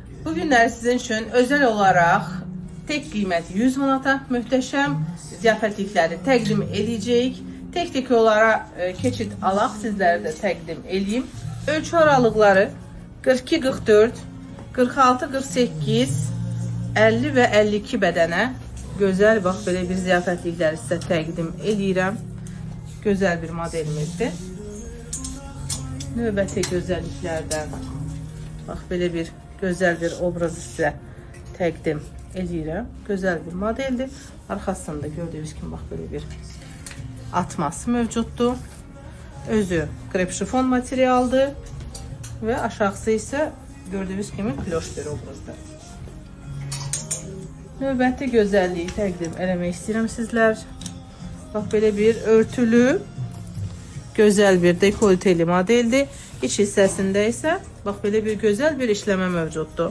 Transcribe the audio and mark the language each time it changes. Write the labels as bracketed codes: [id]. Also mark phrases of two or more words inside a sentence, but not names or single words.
[tr] Bugünler sizin için özel olarak tek kıymet 100 manata mühteşem ziyafetlikleri [az] təqdim edəcəyik. Tek olarak keçid alaq sizlərə də təqdim edeyim. Ölçü aralıqları 42, 44, 46, 48, 50 ve 52 bədənə gözəl bax belə bir ziyafətlikləri sizə təqdim edirəm. Gözəl bir modelimizdir. Növbəti gözəlliklərdən bax belə bir gözəl bir obrazı sizə təqdim edirəm. Gözəl bir modeldir. Arxasında gördüyünüz kimi bax belə bir atması mövcuddur. [tr] Özü krep şifon materialdır ve aşağısı ise gördüğünüz gibi kloş bir obrazdır. [az] Növbəti gözəlliyi təqdim eləmək istəyirəm sizlər. Bax belə bir örtülü gözəl bir dekolteli modeldir. İç hissəsində isə bax belə bir gözəl bir işləmə mövcuddur.